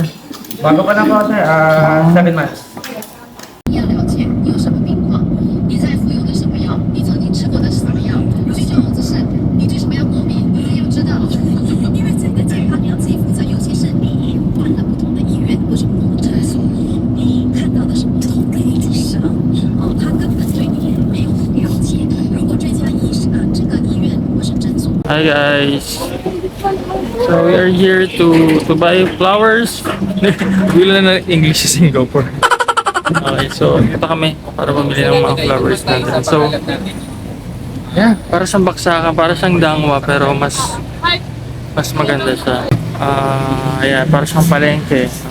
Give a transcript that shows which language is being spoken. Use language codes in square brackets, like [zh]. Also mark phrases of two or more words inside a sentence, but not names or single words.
[tl] Bago pa na po sir, 7 months. [zh] 要了解你有什么病况，你在服用的什么药，你曾经吃过的是什么药，最重要的是你对什么药过敏，你也要知道。因为整个健康你要自己负责，尤其是你换了不同的医院或是不同的诊所，你看到的是不同的医生，他根本对你没有了解。如果这家这个医院或是诊所， [en] Hi guys. So we are here to buy flowers. [tl] Wala na English sa Singapore. Okay, so ito kami para bumili ng mga flowers natin. [en] So yeah, [tl] para siyang baksakan, para siyang dangwa pero mas maganda siya. Ayan, para siyang palengke.